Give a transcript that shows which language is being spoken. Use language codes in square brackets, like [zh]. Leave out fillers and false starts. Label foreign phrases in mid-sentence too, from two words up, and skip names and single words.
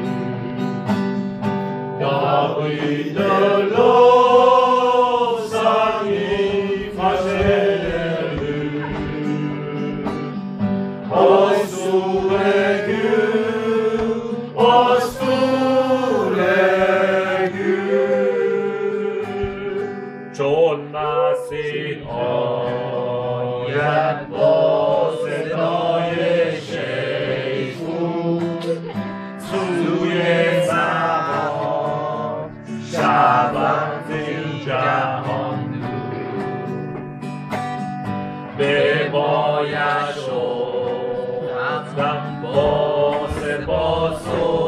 [no] Da bryter lovsang ifra sjelen ut, og store Gud, og store Gud. [fa] چون مسیح آید با صدای شیپور سوی سما شود این جهان بباید رفتن با سپاس و